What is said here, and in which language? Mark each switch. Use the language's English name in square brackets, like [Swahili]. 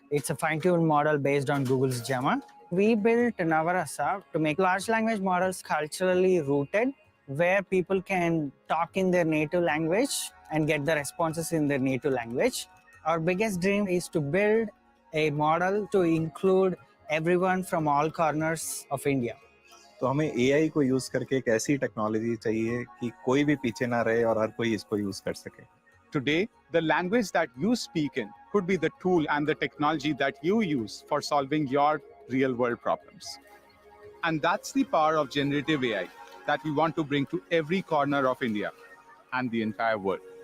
[English] It's a fine-tuned model based on Google's Gemma. We built Navrasa to make large language models culturally rooted, where people can talk in their native language and get the responses in their native language. Our biggest dream is to build a model to include everyone from all corners of India. [Hindi] तो हमें AI को use करके एक ऐसी technology चाहिए कि कोई भी पीछे ना रहे और हर कोई इसको यूज कर सके. [English] Today, the language that you speak in could be the tool and the technology that you use for solving your real-world problems. And that's the power of generative AI that we want to bring to every corner of India and the entire world.